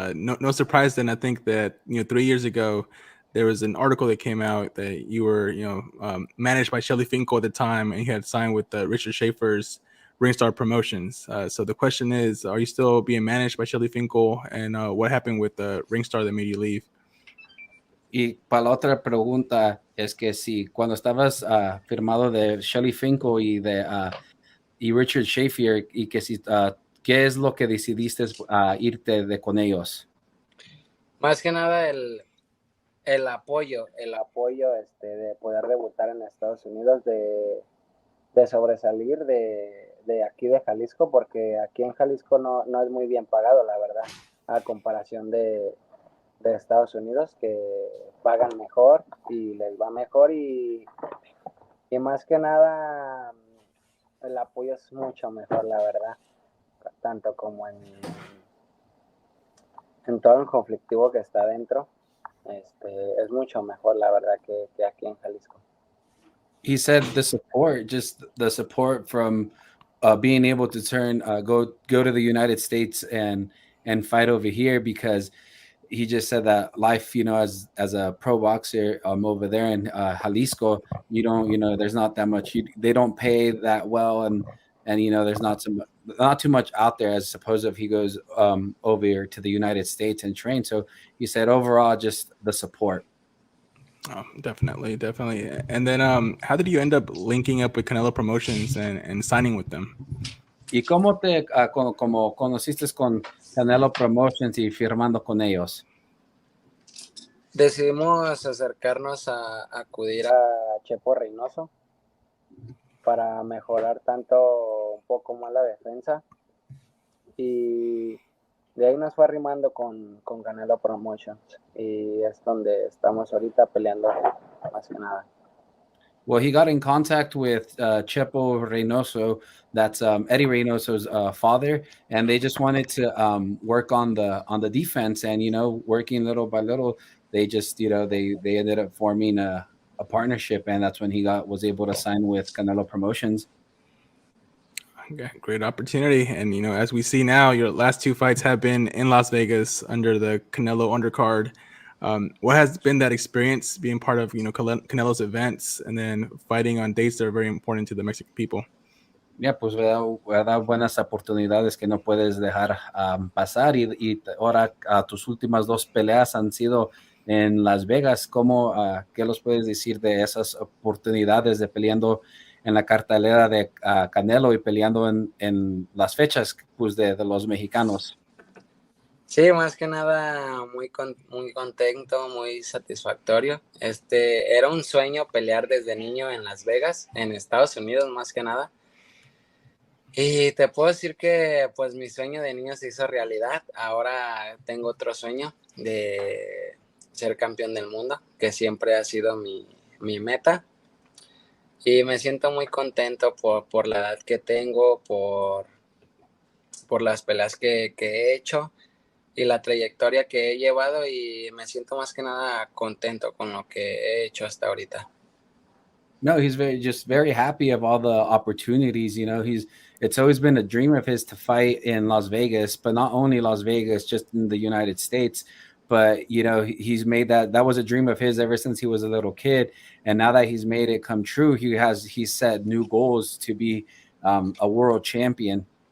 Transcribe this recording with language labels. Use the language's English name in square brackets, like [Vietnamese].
[English] No surprise then. I think that 3 years ago there was an article that came out that you were managed by Shelly Finkel at the time, and you had signed with Richard Schaefer's Ringstar Promotions. So the question is, are you still being managed by Shelly Finkel, and what happened with Ringstar that made you leave? [Spanish] Y para la otra pregunta es que si cuando estabas firmado de Shelly Finkel y Richard Schaefer, y que si ¿qué es lo que decidiste irte con ellos? Más que nada el apoyo de poder debutar en Estados Unidos, de sobresalir de aquí de Jalisco, porque aquí en Jalisco no es muy bien pagado, la verdad, a comparación de Estados Unidos, que pagan mejor y les va mejor, y más que nada el apoyo es mucho mejor, la verdad, tanto como en todo el conflictivo que está dentro. Es mucho mejor, la verdad, que aquí en Jalisco. [English] He said the support from being able to go to the United States and fight over here, because he just said that life, as a pro boxer over there in Jalisco, there's not that much. They don't pay that well, and there's not too much out there as opposed if he goes over here to the United States and train. So he said overall, just the support. Oh, definitely. And then how did you end up linking up with Canelo Promotions and signing with them? [Spanish] ¿Y cómo te como conociste con Canelo Promotions y firmando con ellos? Decidimos acercarnos a acudir a Chepo Reynoso para mejorar tanto un poco más la defensa, y de ahí nos fue arrimando con Canelo Promotions, y es donde estamos ahorita peleando más que nada. [English] Well, he got in contact with Chepo Reynoso, that's Eddie Reynoso's father, and they just wanted to work on the defense, and working little by little, they just they ended up forming a partnership, and that's when he was able to sign with Canelo Promotions. Okay, great opportunity. And as we see now, your last two fights have been in Las Vegas under the Canelo undercard. What has been that experience being part of Canelo's events and then fighting on dates that are very important to the Mexican people? [Spanish] Yeah, pues da buenas oportunidades que no puedes dejar pasar, y ahora tus últimas dos peleas han sido en Las Vegas. ¿Qué los puedes decir de esas oportunidades de peleando en la cartelera de Canelo y peleando en las fechas pues de los mexicanos? Sí, más que nada muy contento, muy satisfactorio. Era un sueño pelear desde niño en Las Vegas, en Estados Unidos más que nada. Y te puedo decir que pues mi sueño de niño se hizo realidad. Ahora tengo otro sueño de ser campeón del mundo, que siempre ha sido mi meta. Y me siento muy contento por la edad que tengo, por las peleas que he hecho y la trayectoria que he llevado, y me siento más que nada contento con lo que he hecho hasta ahorita. [English] No, he's very happy of all the opportunities. It's always been a dream of his to fight in Las Vegas, but not only Las Vegas, just in the United States. But he's made that was a dream of his ever since he was a little kid, and now that he's made it come true, he's set new goals to be a world champion.